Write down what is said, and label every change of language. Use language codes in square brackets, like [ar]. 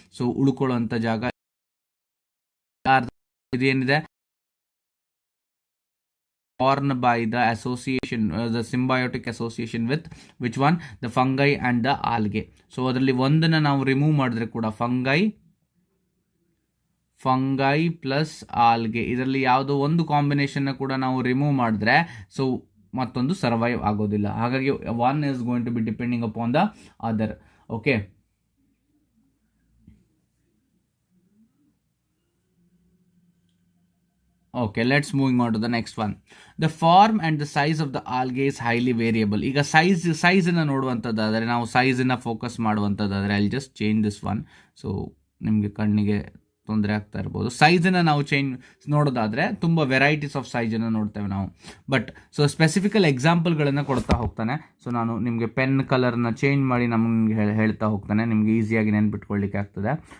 [kn] So ಉಳ್ಕೊಳ್ಳುವಂಥ ಜಾಗ ಇದೇನಿದೆ, [en] formed by the association, the symbiotic association with which one, the fungi and the algae. [kn] So ಅದರಲ್ಲಿ ಒಂದನ್ನು ನಾವು remove ಮಾಡಿದ್ರೆ ಕೂಡ ಫಂಗೈ ಪ್ಲಸ್ ಆಲ್ಗೆ, ಇದರಲ್ಲಿ ಯಾವುದೋ ಒಂದು ಕಾಂಬಿನೇಷನ್ನ ಕೂಡ ನಾವು ರಿಮೂವ್ ಮಾಡಿದ್ರೆ ಸೊ ಮತ್ತೊಂದು ಸರ್ವೈವ್ ಆಗೋದಿಲ್ಲ. ಹಾಗಾಗಿ [en] One is going to be depending upon the other. Okay, Okay, let's moving on to the next one. The form and the size of the algae is highly variable. [kn] ಈಗ ಸೈಜನ್ನು ನೋಡುವಂಥದ್ದಾದರೆ, ನಾವು ಸೈಜನ್ನು focus ಮಾಡುವಂಥದ್ದಾದರೆ, [en] I just change this one. [kn] So ನಿಮಗೆ ಕಣ್ಣಿಗೆ ತೊಂದರೆ ಆಗ್ತಾ ಇರ್ಬೋದು. ಸೈಜನ್ನು ನಾವು ನೋಡೋದಾದರೆ ತುಂಬ ವೆರೈಟೀಸ್ ಆಫ್ ಸೈಜನ್ನು ನೋಡ್ತೇವೆ ನಾವು. ಬಟ್ ಸೊ ಸ್ಪೆಸಿಫಿಕಲ್ ಎಕ್ಸಾಂಪಲ್ಗಳನ್ನು ಕೊಡ್ತಾ ಹೋಗ್ತಾನೆ. ಸೊ ನಾನು ನಿಮಗೆ ಪೆನ್ ಕಲರ್ನ ಚೇಂಜ್ ಮಾಡಿ ನಮಗೆ ಹೇಳ್ತಾ ಹೋಗ್ತಾನೆ, ನಿಮಗೆ ಈಸಿಯಾಗಿ ನೆನ್ಪಿಟ್ಕೊಳ್ಳಿಕ್ಕೆ ಆಗ್ತದೆ.